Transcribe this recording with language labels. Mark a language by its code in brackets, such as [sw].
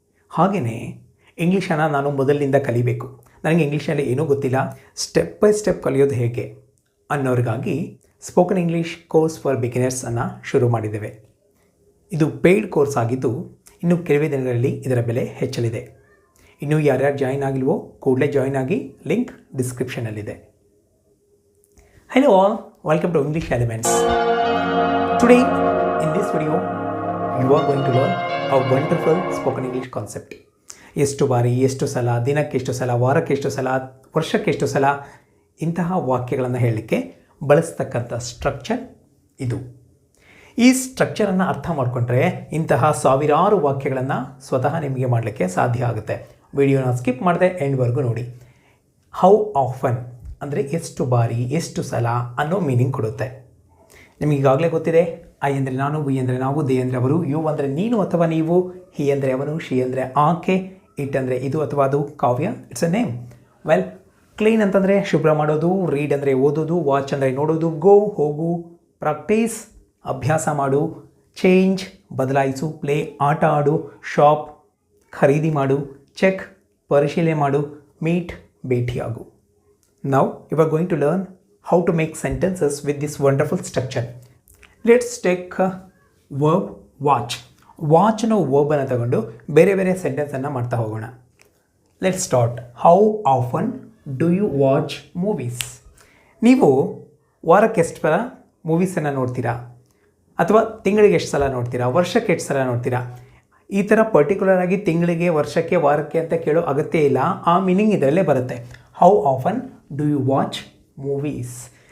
[kn] ಹಾಗೆಯೇ ಇಂಗ್ಲೀಷನ್ನು ನಾನು ಮೊದಲಿನಿಂದ ಕಲಿಬೇಕು, ನನಗೆ ಇಂಗ್ಲೀಷಲ್ಲಿ ಏನೂ ಗೊತ್ತಿಲ್ಲ, ಸ್ಟೆಪ್ ಬೈ ಸ್ಟೆಪ್ ಕಲಿಯೋದು ಹೇಗೆ ಅನ್ನೋರಿಗಾಗಿ spoken English course for beginners ಅನ್ನು ಶುರು ಮಾಡಿದ್ದೇವೆ. ಇದು ಪೇಯ್ಡ್ ಕೋರ್ಸ್ ಆಗಿದ್ದು ಇನ್ನು ಕೆಲವೇ ದಿನಗಳಲ್ಲಿ ಇದರ ಬೆಲೆ ಹೆಚ್ಚಲಿದೆ. ಇನ್ನು ಯಾರ್ಯಾರು ಜಾಯಿನ್ ಆಗಿಲ್ವೋ ಕೂಡಲೇ ಜಾಯಿನ್ ಆಗಿ, link ಡಿಸ್ಕ್ರಿಪ್ಷನಲ್ಲಿದೆ. [en] Hello all, welcome to English Elements. Today in this video you are going to learn a wonderful spoken English concept. [kn] ಎಷ್ಟು ಬಾರಿ, ಎಷ್ಟು ಸಲ, ದಿನಕ್ಕೆ ಎಷ್ಟು ಸಲ, ವಾರಕ್ಕೆ ಎಷ್ಟು ಸಲ, ವರ್ಷಕ್ಕೆ ಎಷ್ಟು ಸಲ, ಇಂತಹ ವಾಕ್ಯಗಳನ್ನು ಹೇಳಲಿಕ್ಕೆ ಬಳಸ್ತಕ್ಕಂಥ ಸ್ಟ್ರಕ್ಚರ್ ಇದು. ಈ ಸ್ಟ್ರಕ್ಚರನ್ನು ಅರ್ಥ ಮಾಡಿಕೊಂಡ್ರೆ ಇಂತಹ 1000 ವಾಕ್ಯಗಳನ್ನು ಸ್ವತಃ ನಿಮಗೆ ಮಾಡಲಿಕ್ಕೆ ಸಾಧ್ಯ ಆಗುತ್ತೆ. ವಿಡಿಯೋನ ಸ್ಕಿಪ್ ಮಾಡದೆ ಎಂಡ್ವರೆಗೂ ನೋಡಿ. ಹೌ ಆಫನ್ ಅಂದರೆ ಎಷ್ಟು ಬಾರಿ, ಎಷ್ಟು ಸಲ ಅನ್ನೋ ಮೀನಿಂಗ್ ಕೊಡುತ್ತೆ. ನಿಮಗೆ ಈಗಾಗಲೇ ಗೊತ್ತಿದೆ, ಐ ಅಂದರೆ ನಾನು, ವಿ ಅಂದರೆ ನಾವು, ದೇ ಅಂದರೆ ಅವರು, ಯು ಅಂದರೆ ನೀನು ಅಥವಾ ನೀವು, ಹಿ ಅಂದರೆ ಅವನು, ಶಿ ಅಂದರೆ ಆಕೆ, ಇಟ್ ಅಂದರೆ ಇದು ಅಥವಾ ಅದು, ಕಾವ್ಯ [en] It's a name. [kn] Well, clean ಅಂತಂದರೆ ಶುಭ್ರ ಮಾಡೋದು, ರೀಡ್ ಅಂದರೆ ಓದೋದು, ವಾಚ್ ಅಂದರೆ ನೋಡೋದು, ಗೋ ಹೋಗು, ಪ್ರಾಕ್ಟೀಸ್ ಅಭ್ಯಾಸ ಮಾಡು, ಚೇಂಜ್ ಬದಲಾಯಿಸು, ಪ್ಲೇ ಆಟ ಆಡು, ಶಾಪ್ ಖರೀದಿ ಮಾಡು, ಚೆಕ್ ಪರಿಶೀಲನೆ ಮಾಡು, meet ಭೇಟಿಯಾಗು. [en] Now you are going to learn how to make sentences with this wonderful structure. Let's take verb watch. [kn] Watch ಅನ್ನೋ verb ಅನ್ನು ತಗೊಂಡು ಬೇರೆ ಬೇರೆ ಸೆಂಟೆನ್ಸನ್ನು ಮಾಡ್ತಾ ಹೋಗೋಣ. [en] Let's start. How often do you watch movies? [kn] ನೀವು ವಾರಕ್ಕೆ ಎಷ್ಟು ಸಲ ಮೂವೀಸನ್ನು ನೋಡ್ತೀರಾ? ಅಥವಾ ತಿಂಗಳಿಗೆ ಎಷ್ಟು ಸಲ ನೋಡ್ತೀರಾ? ವರ್ಷಕ್ಕೆ ಎಷ್ಟು ಸಲ ನೋಡ್ತೀರಾ? ಈ ಥರ ಪರ್ಟಿಕ್ಯುಲರ್ ಆಗಿ ತಿಂಗಳಿಗೆ, ವರ್ಷಕ್ಕೆ, ವಾರಕ್ಕೆ ಅಂತ ಕೇಳೋ ಅಗತ್ಯ ಇಲ್ಲ. ಆ ಮೀನಿಂಗ್ ಇದರಲ್ಲೇ ಬರುತ್ತೆ. [en] How often do you watch movies?